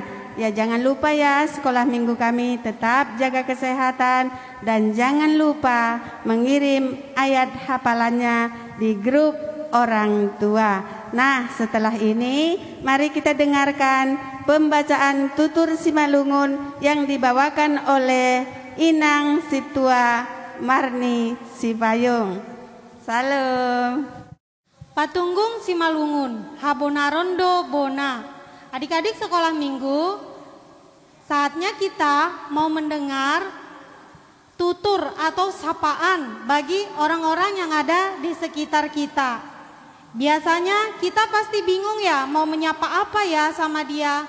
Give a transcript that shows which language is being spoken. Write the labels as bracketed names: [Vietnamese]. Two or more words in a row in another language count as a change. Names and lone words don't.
[Indonesian] Ya, jangan lupa ya, sekolah minggu kami tetap jaga kesehatan dan jangan lupa mengirim ayat hafalannya di grup orang tua. Nah, setelah ini mari kita dengarkan pembacaan tutur Simalungun yang dibawakan oleh Inang Situa Marni Sipayung. Salam. [Simeulue] Patunggung Simalungun, Habonarondo Bona. [Indonesian] Adik-adik sekolah minggu, saatnya kita mau mendengar tutur atau sapaan bagi orang-orang yang ada di sekitar kita. Biasanya kita pasti bingung ya mau menyapa apa ya sama dia.